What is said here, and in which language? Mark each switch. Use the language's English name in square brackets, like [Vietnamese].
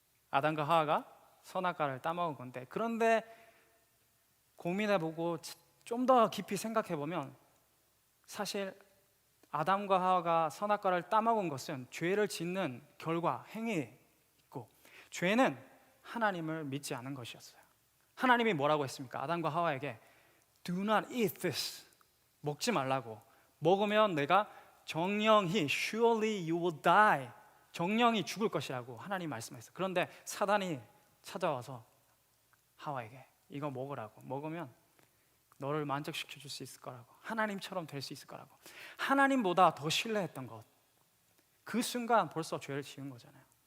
[Korean] 아담과 하와가 선악과를 따먹은 건데, 그런데 고민해보고 좀 더 깊이 생각해보면 사실 아담과 하와가 선악과를 따먹은 것은 죄를 짓는 결과, 행위에 있고, 죄는 하나님을 믿지 않은 것이었어요. 하나님이 뭐라고 했습니까? 아담과 하와에게 [English] Do not eat this. [Korean] 먹지 말라고. 먹으면 내가 정령히 [English] surely you will die. [Korean] 정령이 죽을 것이라고 하나님 말씀했어요. 그런데 사단이 찾아와서 하와에게 이거 먹으라고, 먹으면 너를 만족시켜 줄 수 있을 거라고, 하나님처럼 될 수 있을 거라고, 하나님보다 더 신뢰했던 것, 그 순간 벌써 죄를 지은 거잖아요.